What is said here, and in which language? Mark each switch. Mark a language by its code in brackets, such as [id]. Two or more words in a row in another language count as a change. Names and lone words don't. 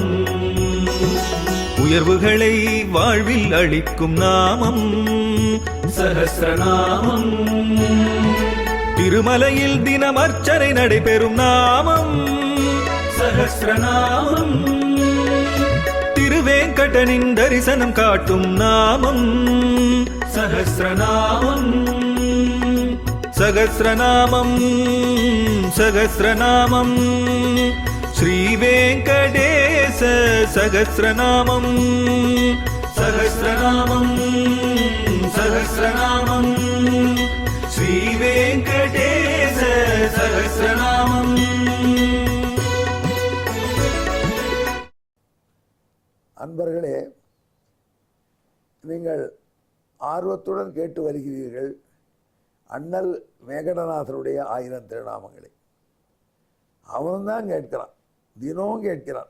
[ta] உயர்வுகளை வாழ்வில் அளிக்கும் நாமம் சஹஸ்ரநாமம். திருமலையில் தினம் அர்ச்சனை நடைபெறும் நாமம் சஹஸ்ரநாமம். திருவேங்கடனின் தரிசனம் காட்டும் நாமம் சஹஸ்ரநாமம். [sa] सहस्रनामं सहस्रनामं श्रीवेङ्कटेश सहस्रनामं सहस्रनामं सहस्रनामं श्रीवेङ्कटेश सहस्रनामम्। [ta] அன்பர்களே, நீங்கள் ஆர்வத்துடன் கேட்டு வருகிறீர்கள் அண்ணல் வேங்கடநாதருடைய 1000 திருநாமங்களை. அவன்தான் கேட்கிறான், தினமும் கேட்கிறான்.